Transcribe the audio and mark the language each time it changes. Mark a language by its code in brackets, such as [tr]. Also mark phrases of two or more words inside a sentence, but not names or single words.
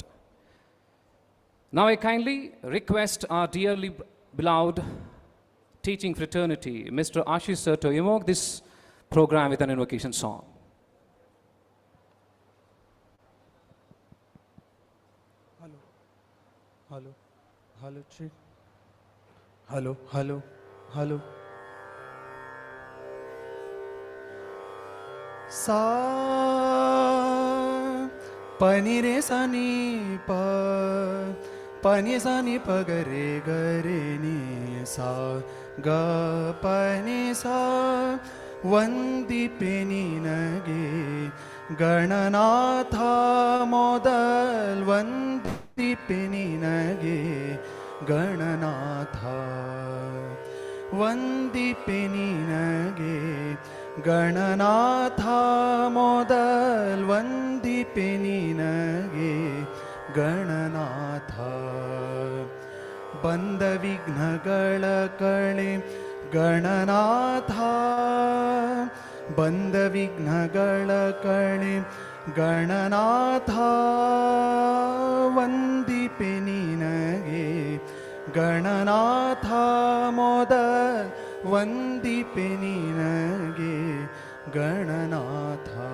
[en] Now I kindly request our dearly beloved teaching fraternity, Mr. Ashish sir, to evoke this program with an invocation song. Hello, hello, chick. Hello, hello, hello. [kn] Sa pani re sa ni pa pani sa ni pa ga re ni sa ga pani sa ವಂದಿಪೆ ನಿನಗೆ ಗಣನಾಥ ಮೊದಲ್ ವಂದಿಪೆ ನಿನಗೆ ಗಣನಾಥ ವಂದಿಪೆ ನಿನಗೆ ಗಣನಾಥ ಮೊದಲ್ ವಂದಿಪೆ ನಿನಗೆ ಗಣನಾಥ ಬಂದ ವಿಘ್ನಗಳ ಕಳೆ ಗಣನಾಥ ಬಂದ ವಿಘ್ನಗಳ ಕಳೆ ಗಣನಾಥ ವಂದಿಪೆ ನಿನಗೆ ಗಣನಾಥ ಮೊದ ವಂದಿಪೆ ನಿನಗೆ ಗಣನಾಥ